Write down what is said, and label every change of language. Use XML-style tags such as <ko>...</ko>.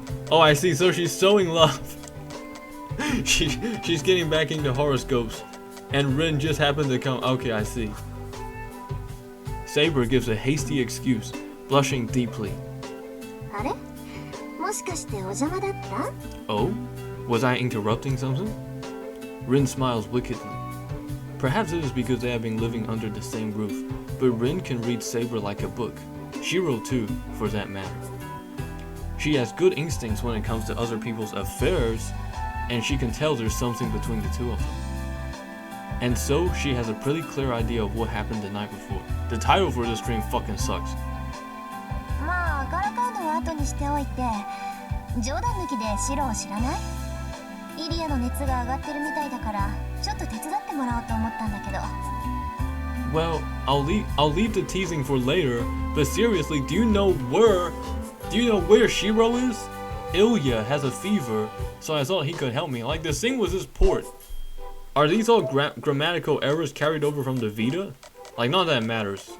<en>Oh, I see. So she's sowing love. She's getting back into horoscopes, and Rin just happened to come. Okay, I see. Saber gives a hasty excuse, blushing deeply.</en> <ja>あれ？もしかしてお邪魔だった？</ja> <en>Oh? Was I interrupting something? Rin smiles wickedly. Perhaps it is because they have been living under the same roof, but Rin can read Saber like a book. Shiro too, for that matter. She has good instincts when it comes to other people's affairs, and she can tell there's something between the two of them. And so she has a pretty clear idea of what happened the night before. The title for this stream fucking sucks.</en> <ja>まあ、からかうのは後にしておいて、冗談抜きでシロを知らない？イリアの熱が上がってるみたいだから、ちょっと手伝ってもらおうと思ったんだけど。</ja> <en>Well, I'll leave the teasing for later, but seriously, do you know where Shiro is? Ilya has a fever, so I thought he could help me. Like, the thing was this port. Are these all grammatical errors carried over from the Vita? Like, not that it matters.</en>